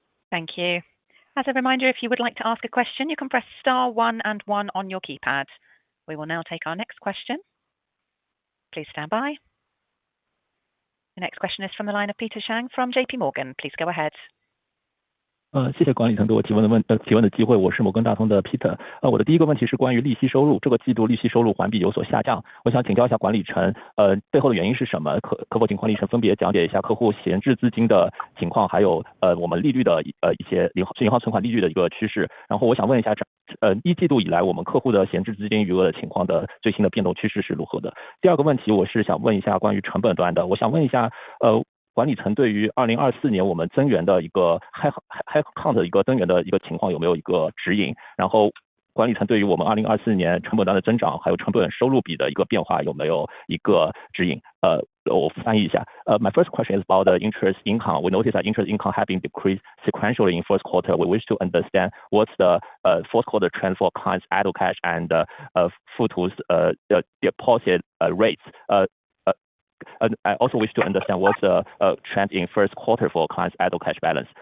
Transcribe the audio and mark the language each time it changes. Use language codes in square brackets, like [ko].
[en] Thank you. As a reminder, if you would like to ask a question, you can press star 1 and 1 on your keypad. We will now take our next question. Please stand by. The next question is from the line of Peter Shang from JP Morgan. Please go ahead. [zh] 谢谢管理层给我提问的机会，我是摩根大通的 Peter。我的第一个问题是关于利息收入，这个季度利息收入环比有所下降，我想请教一下管理层，背后的原因是什么？可否请管理层分别讲解一下客户闲置资金的情况，还有我们利率的一些银行存款利率的一个趋势。然后我想问一下，一季度以来我们客户的闲置资金余额的情况的最新的变动趋势是如何的？第二个问题我是想问一下关于成本端的，我想问一下管理层对于2024年我们增员的一个 headcount 的一个增员的一个情况有没有一个指引？然后管理层对于我们2024年成本端的增长还有成本收入比的一个变化有没有一个指引？我翻译一下。 [en] My first question is about the interest income. We noticed that interest income have been decreased sequentially in first quarter. We wish to understand what's the fourth quarter trend for clients idle cash and Futu's deposit rates. And I also wish to understand what's the trend in first quarter for clients idle cash balance.